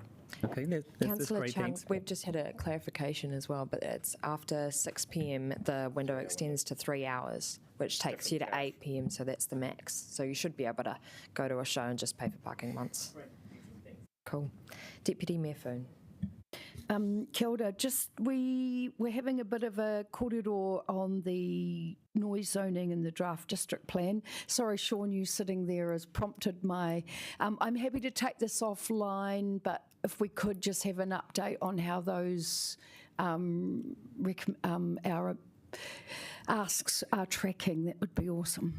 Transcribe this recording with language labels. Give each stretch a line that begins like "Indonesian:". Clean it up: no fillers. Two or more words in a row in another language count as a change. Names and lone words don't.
English: Okay, that's Councillor great, Chung, thanks. we've just had a clarification as well, but it's after 6 p.m. the window extends to 3 hours, which takes you to 8 p.m. So that's the max. So you should be able to go to a show and just pay for parking once. Cool. Deputy Mayor Foon.
Māori: Kia ora.
English: Just we're having a bit of a korero on the noise zoning in the draft district plan. Sorry, Sean, you sitting there has prompted my. I'm happy to take this offline, but if we could just have an update on how those our asks are tracking, that would be awesome.